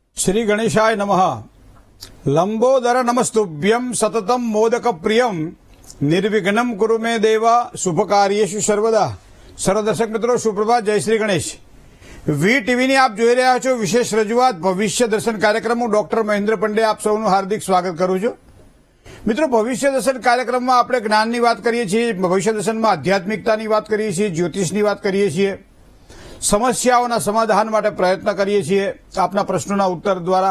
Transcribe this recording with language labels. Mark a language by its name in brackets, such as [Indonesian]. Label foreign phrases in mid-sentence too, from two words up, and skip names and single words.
[Sanskrit] श्री गणेशाय नमः। लंबोदर नमस्तुभ्यं सततम मोदक प्रियम निर्विघ्नं कुरु मे देवा शुभ कार्येषु सर्वदा। [Hindi] सर्व दर्शक मित्रों सुप्रभात, जय श्री गणेश। [Gujarati] વી ટીવીની આપ જોઈ રહ્યા છો વિશેષ રજૂઆત ભવિષ્ય દર્શન કાર્યક્રમ। હું ડોક્ટર મહેન્દ્ર પંડે આપ સૌનું હાર્દિક સ્વાગત કરું છું। મિત્રો, ભવિષ્ય દર્શન કાર્યક્રમમાં આપણે જ્ઞાનની વાત કરીએ છીએ, ભવિષ્ય દર્શનમાં આધ્યાત્મિકતાની વાત કરીએ છીએ, જ્યોતિષની વાત કરીએ છીએ, સમસ્યાઓના સમાધાન માટે પ્રયત્ન કરીએ છીએ આપના પ્રશ્નોના ઉત્તર દ્વારા।